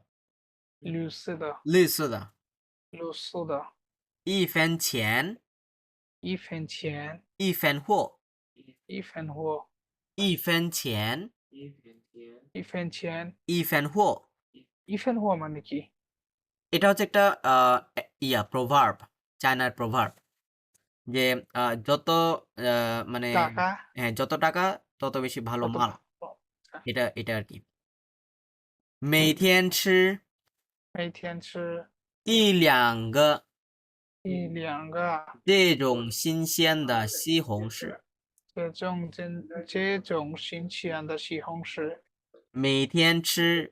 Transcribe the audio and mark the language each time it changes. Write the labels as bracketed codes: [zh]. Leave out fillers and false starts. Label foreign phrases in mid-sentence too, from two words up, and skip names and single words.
[zh] 绿色的，绿色的，绿色的 1分钱，，1分钱 1分货，，1分货 1分钱，，1分钱 1分货। [bn] ，1分货 মানে কি? এটা হচ্ছে একটা প্রভার্ব, চায়নার প্রভার্ব, যে যত মানে টাকা হ্যাঁ, যত টাকা তত বেশি ভালো কত মাল, ভালো? এটা আর কি। [zh] 每天吃每天吃 1-2个 1-2个这种新鲜的西红柿，这种新鲜的西红柿，每天吃